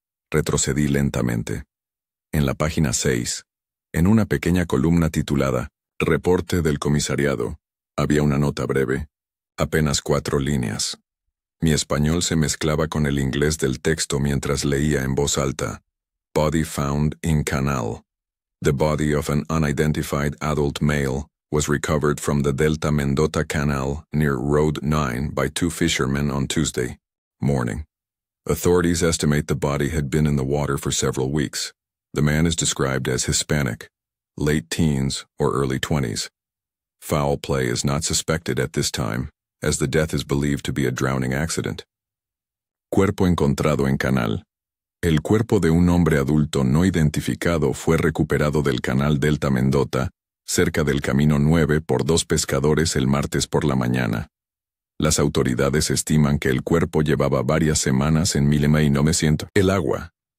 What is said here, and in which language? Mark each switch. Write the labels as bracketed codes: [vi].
[es] Retrocedí lentamente. En la página 6, en una pequeña columna titulada «Reporte del comisariado», había una nota breve, apenas 4 líneas. Mi español se mezclaba con el inglés del texto mientras leía en voz alta. [en] Body found in canal. The body of an unidentified adult male was recovered from the Delta Mendota Canal near Road 9 by 2 fishermen on Tuesday morning. Authorities estimate the body had been in the water for several weeks. The man is described as Hispanic, late teens or early 20s. Foul play is not suspected at this time, as the death is believed to be a drowning accident. [es] Cuerpo encontrado en canal. El cuerpo de un hombre adulto no identificado fue recuperado del canal Delta Mendota, cerca del Camino 9 por 2 pescadores el martes por la mañana. Las autoridades estiman que el cuerpo llevaba varias semanas en 1900. El agua.